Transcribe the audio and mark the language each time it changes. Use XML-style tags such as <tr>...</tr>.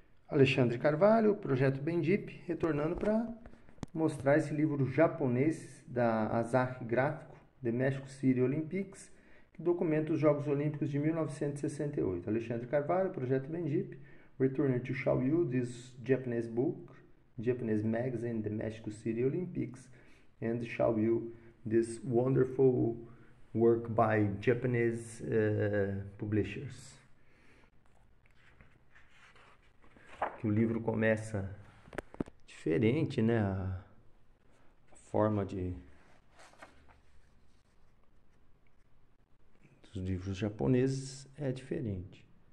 <pt>Alexandre Carvalho, Projeto Bendip, retornando para mostrar esse livro japonês da Asahi Gráfico, The Mexico City Olympics, que documenta os Jogos Olímpicos de 1968.</pt> <en>Alexandre Carvalho, Projeto Bendip, returning to show you this Japanese book, Japanese magazine, The Mexico City Olympics, and show you this wonderful work by Japanese publishers.</en> <pt>Que o livro começa diferente, né? A forma dos livros japoneses é diferente.</pt>